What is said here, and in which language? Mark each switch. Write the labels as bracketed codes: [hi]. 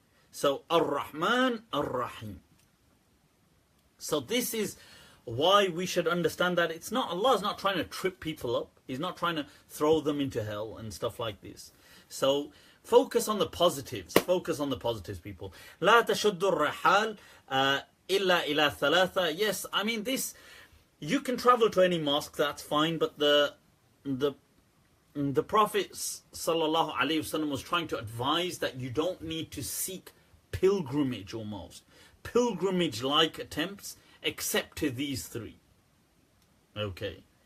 [en] So, Ar-Rahman, Ar-Rahim. So this is why we should understand that it's not, Allah's not trying to trip people up. He's not trying to throw them into hell and stuff like this. So, focus on the positives. Focus on the positives, people. [ar] لا تشد الرحال إلا إلى ثلاثة. [en] Yes, I mean this, you can travel to any mosque, that's fine, but the Prophet sallallahu alaihi wasallam was trying to advise that you don't need to seek pilgrimage, almost pilgrimage-like attempts, except to these 3. Okay.